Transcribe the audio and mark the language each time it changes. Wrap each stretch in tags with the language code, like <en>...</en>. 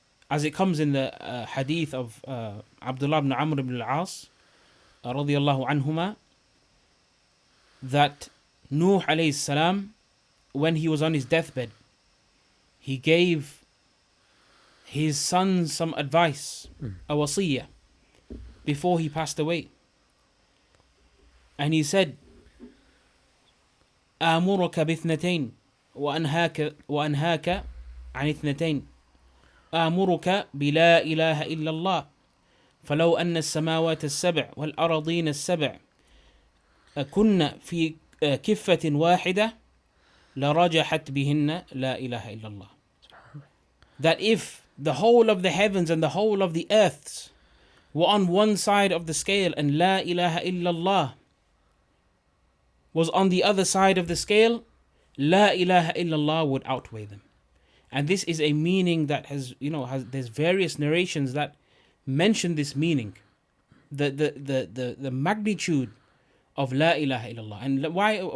<en>As it comes in the hadith of Abdullah ibn Amr ibn al-As radiyallahu anhuma, that Nuh alayhi salam, when he was on his deathbed, he gave his son some advice, a wasiyah, before he passed away. And he said,</en> <ar>آمرك باثنتين وأنهاك عن اثنتين. آمرك بلا إله إلا الله فلو أن السماوات السبع والأراضين السبع كن في كفة واحدة لرجحت بهن لا إله إلا الله.</ar> <en>That if the whole of the heavens and the whole of the earths were on one side of the scale and La ilaha illallah was on the other side of the scale, La ilaha illallah would outweigh them. And this is a meaning that there's various narrations that mention this meaning, the magnitude of La ilaha illallah. And why?</en>